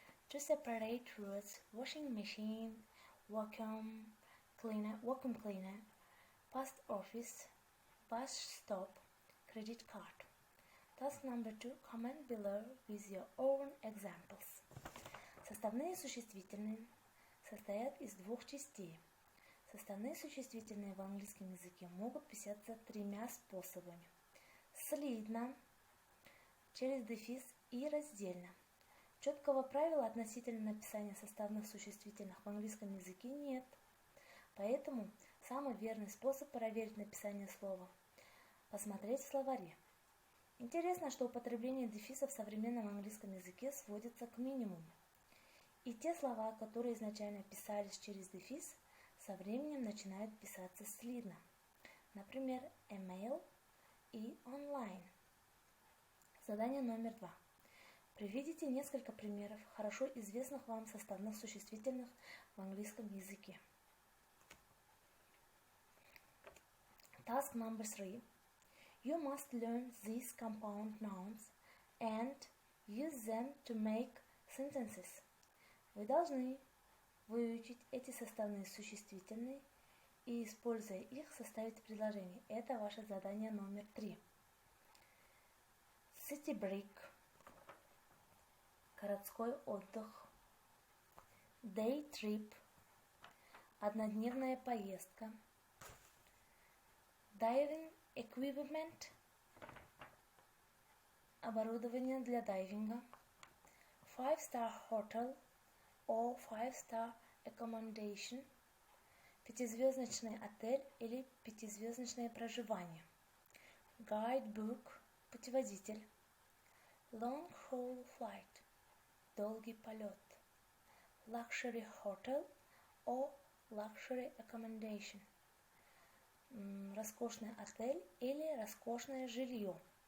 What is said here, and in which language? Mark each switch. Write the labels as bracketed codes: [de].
[en] To separate words, washing machine, vacuum cleaner, post office, bus stop, credit card. Task number 2. Comment below with your own examples. [ru] Составные существительные состоят из двух частей. Составные существительные в английском языке могут писаться тремя способами. Слитно, через дефис и раздельно. Четкого правила относительно написания составных существительных в английском языке нет. Поэтому самый верный способ проверить написание слова – посмотреть в словаре. Интересно, что употребление дефиса в современном английском языке сводится к минимуму. И те слова, которые изначально писались через дефис, со временем начинают писаться слитно. Например, email и online. Задание номер 2. Приведите несколько примеров хорошо известных вам составных существительных в английском языке. [en] Task number 3. You must learn these compound nouns and use them to make sentences. [ru] Вы должны выучить эти составные существительные и, используя их, составить предложение. Это ваше задание номер 3. [en] City break. [ru] Городской отдых. [en] Day trip. [ru] Однодневная поездка. [en] Diving equipment. [ru] Оборудование для дайвинга. [en] 5-star hotel or 5-star accommodation. [ru] Пятизвездочный отель или пятизвездочное проживание. [en] Guidebook. [ru] Путеводитель. [en] Long haul flight. [ru] Долгий полет. [en] Luxury hotel or luxury accommodation. [ru] Роскошный отель или роскошное жилье.